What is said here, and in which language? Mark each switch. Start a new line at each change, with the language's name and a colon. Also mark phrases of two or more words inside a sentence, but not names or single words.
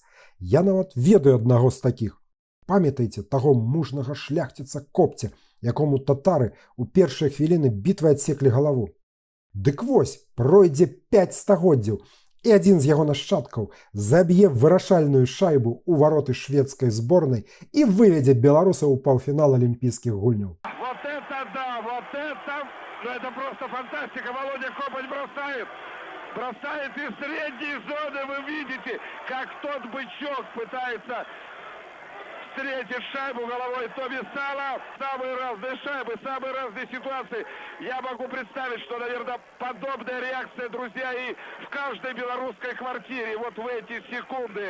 Belarusian: Я нават ведаю аднаго з такіх. Памятайце таго мужнага шляхціца Копця, якому татары ў першыя хвіліны бітвы адсеклі галаву. Дык вось, пройдзе 5 стагоддзяў, і адзін з яго нашчадкаў заб'е вырашальную шайбу ў вароты шведскай зборнай і выведзе беларусаў у паўфінал алімпійскіх гульняў.
Russian: Вот это да, вот это, ну это просто фантастика. Володя Копоть бросает. Бросает из средней зоны, вы видите, как тот бычок пытается встретить шайбу головой Тоби Сала. Самые разные шайбы, самые разные ситуации. Я могу представить, что, наверное, подобная реакция, друзья, и в каждой белорусской квартире вот в эти секунды.